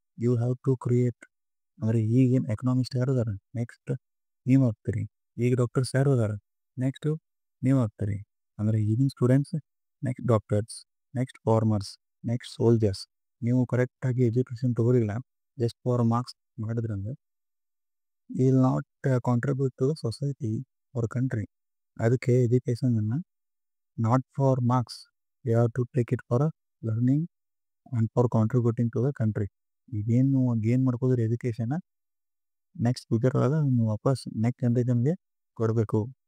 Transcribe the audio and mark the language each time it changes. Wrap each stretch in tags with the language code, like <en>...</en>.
<en>You have to create.</en> <kn>ಅಂದರೆ ಈಗೇನು economist ಯಾರು ಅದಾರ, ನೆಕ್ಸ್ಟ್ ನೀವು ಆಗ್ತೀರಿ. ಈಗ ಡಾಕ್ಟರ್ಸ್ ಯಾರು ಅದಾರ, ನೆಕ್ಸ್ಟು ನೀವು ಆಗ್ತೀರಿ. ಅಂದರೆ ಈಗಿನ students</kn> <en>Next doctors, next farmers, next soldiers.</en> <kn>ನೀವು ಕರೆಕ್ಟಾಗಿ education ತೊಗೊಳಿಲ್ಲ,</kn> <en>just for marks</en> <kn>ಮಾಡಿದ್ರಂದ್ರೆ</kn> <en>you will not contribute to the society or country.</en> <kn>ಅದಕ್ಕೆ ಎಜುಕೇಷನನ್ನು</kn> <en>Not for marks, you have to take it for learning and for contributing to the country.</en> <kn>ಈಗೇನು gain ಮಾಡ್ಕೋದ್ರೆ ಎಜುಕೇಷನ್ನ next future ಒಳಗೆ ನೀವು ವಾಪಸ್ next ಜನ್ರೇಷನ್ಗೆ ಕೊಡಬೇಕು.</kn>